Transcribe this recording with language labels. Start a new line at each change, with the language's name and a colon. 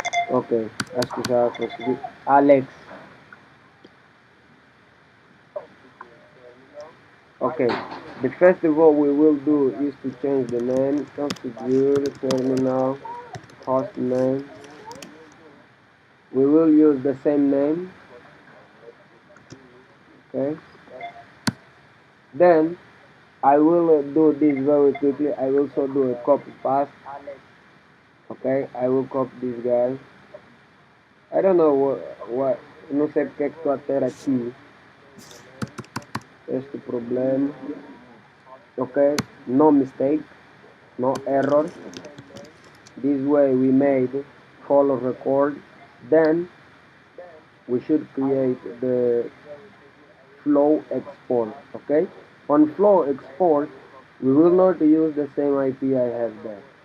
Portuguese: Okay, acho que já consegui.
English: Alex. Okay, the first of all we will do is to change the name. Configure terminal host name. We will use the same name. Okay. Then I will do this very quickly. I will also do a copy paste. Okay, I will copy this guy. I don't know what
Portuguese: não sei porque é que estou a ter aqui este problema.
English: Okay, no mistake, no error. This way we made follow record. Then we should create the flow export. Okay, on flow export we will not use the same IP I have there.